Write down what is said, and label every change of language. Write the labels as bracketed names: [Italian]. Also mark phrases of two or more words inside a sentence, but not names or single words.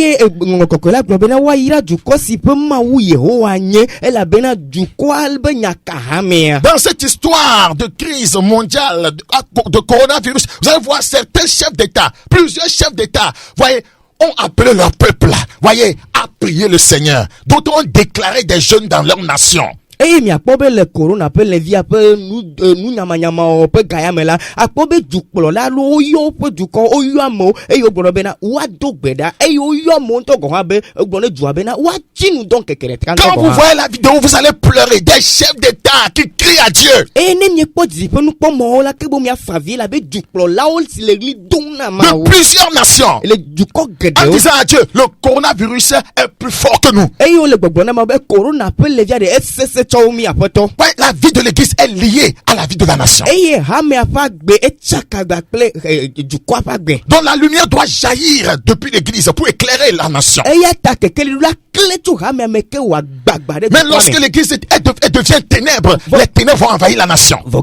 [French] Dans cette histoire de crise mondiale, de coronavirus, vous allez voir certains chefs d'État, plusieurs chefs d'État, voyez, ont appelé leur peuple, voyez, à prier le Seigneur. D'autres ont déclaré des jeûnes dans leur nation. [Ewe] Mi akpɔbe le corona ƒe levi aƒe nu nyamanyamawo ƒe gayame la akpɔbe dukplɔla lo woyɔ woƒe dukɔ woyɔ amewo eye wogblɔ bena woado gbe ɖa eye woyɔ amewo ŋutɔ gɔ hã be egblɔ ne dua bena woatsi nu dɔn keke ɖeka. [French] Quand vous voyez la vidéo, vous allez pleurer. Des chefs d'État qui crient à Dieu. [Ewe] Eye ne miekpɔ dzidziƒe nukpɔmɔwo la ke bo miafa vi la be dukplɔlawo si le ɣli dom na mawo. [French] De plusieurs nations. [Ewe] Le dukɔ geɖewo. [French] En disant à Dieu, le coronavirus est plus fort que nous. [Ewe] Eye wole gbɔgblɔ na ma be corona ƒe levia de esese. [French] Ouais, la vie de l'église est liée à la vie de la nation. Donc la lumière doit jaillir depuis l'église pour éclairer la nation. Mais lorsque l'église devient ténèbres, les ténèbres vont envahir la nation.